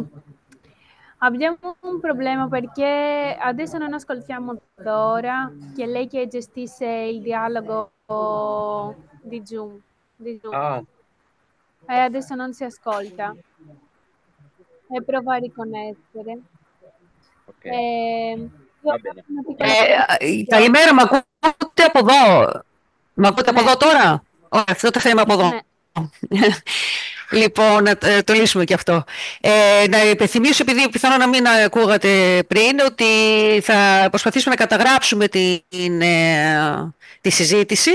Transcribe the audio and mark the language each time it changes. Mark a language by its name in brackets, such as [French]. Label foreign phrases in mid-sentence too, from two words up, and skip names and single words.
[Italian] Abbiamo un problema perché adesso non ascoltiamo Dora, che è lei che gestisce il dialogo di Zoom. Ah, E adesso non si ascolta. E prova a riconnettere. ok, Io va ho bene. una piccola presentazione. [Greek] Καλημέρα, μ' ακούτε από εδώ. Μ' ακούτε από Ναι, εδώ τώρα. Ωραία, αυτό το θέμα από εδώ. ναι. Λοιπόν, να το λύσουμε και αυτό. Να υπενθυμίσω, επειδή πιθανόν να μην ακούγατε πριν, ότι θα προσπαθήσουμε να καταγράψουμε τη συζήτηση.